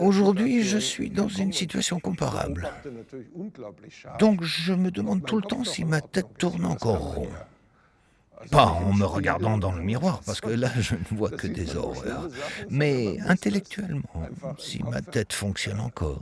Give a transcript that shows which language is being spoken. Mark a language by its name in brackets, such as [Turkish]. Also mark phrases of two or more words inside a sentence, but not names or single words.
[French] Aujourd'hui, je suis dans une situation comparable. [German] beobachte natürlich unglaublich scharf. [French] Donc je me demande tout le temps si ma tête tourne encore rond. Pas en me regardant dans le miroir, parce que là, je ne vois que des horreurs. Mais intellectuellement, si ma tête fonctionne encore.